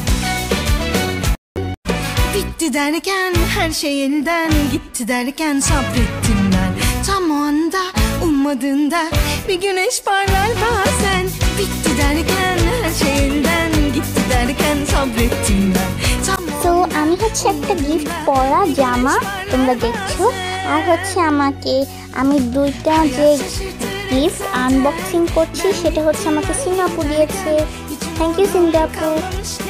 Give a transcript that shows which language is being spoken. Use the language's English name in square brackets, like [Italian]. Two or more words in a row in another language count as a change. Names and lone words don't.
[Turkish] Bitti derken her şey elden gitti derken sabrettim ben. Tam o anda ummadığında bir güneş parlar bazen. Bitti derken her şey elden gitti derken sabrettim ben. [Bangla] তো আমি হচ্ছে একটা গিফট পরা জামা তোমরা দেখছো, আর হচ্ছে আমাকে আমি দুইটা যে [English] gift unboxing [Bangla] করছি সেটা হচ্ছে আমাকে সিঙ্গাপুর দিয়েছে। [English] thank you Singapore.